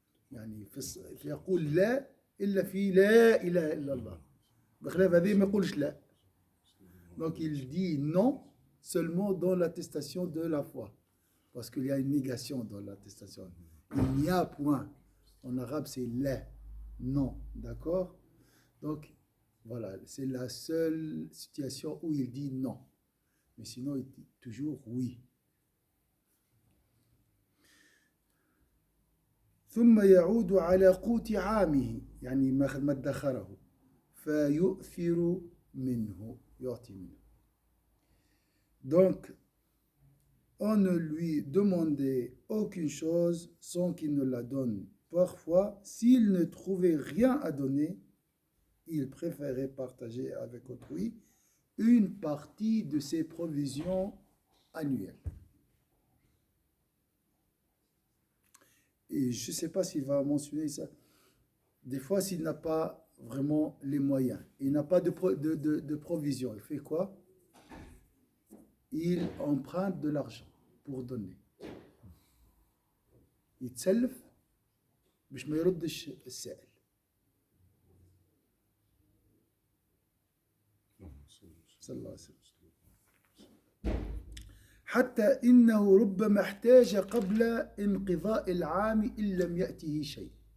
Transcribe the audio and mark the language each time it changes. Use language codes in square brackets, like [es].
[ar] يعني يقول لا إلا في لا إله إلا الله، بخلاف هذه ما يقولش لا. [fr] Donc il dit non seulement dans l'attestation de la foi, parce qu'il y a une négation dans l'attestation. Il n'y a point. En arabe c'est la, non, d'accord? Donc voilà, c'est la seule situation où il dit non. Mais sinon il dit toujours oui. [ar] ثم يعود على قوت عامه يعني ما ادخره فيؤثر منه يعطي منه. [fr] Donc on ne lui demandait aucune chose sans qu'il ne la donne. Parfois, s'il ne trouvait rien à donner, il préférait partager avec autrui une partie de ses provisions annuelles. Et je ne sais pas s'il va mentionner ça. Des fois, s'il n'a pas vraiment les moyens, il n'a pas de provision, il fait quoi? Il emprunte de l'argent pour donner. [ar] يتسلف باش ما يردش السائل. صلى الله عليه وسلم. حتى إنه ربما احتاج قبل انقضاء العام إن لم يأته شيء.